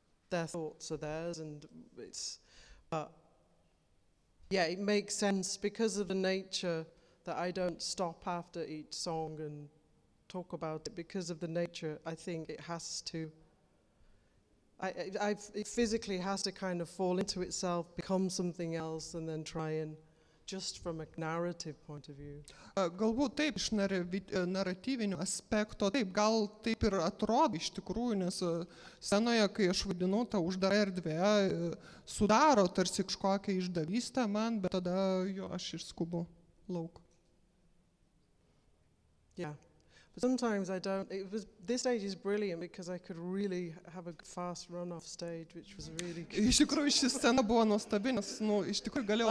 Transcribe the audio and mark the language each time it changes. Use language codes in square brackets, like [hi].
[en] Their thoughts are theirs, and yeah, it makes sense because of the nature that I don't stop after each song and talk about it. Because of the nature, I think it has to. It physically has to kind of fall into itself, become something else, and then try and just from a narrative point of view. [lt] Galbūt taip, iš naratyvinio aspekto, taip, gal taip ir atrodo iš tikrųjų, nes scenoje, kai aš vaidinu, ta uždara erdvė sudaro tarsi kažkokią išdavystę man, bet tada aš išskubu lauk. [en] Yeah. But sometimes I don't. This stage is brilliant because I could really have a fast run off stage, which was really good. [lt] Iš tikrųjų, ši scena buvo nuostabi, nes, iš tikrųjų galėjau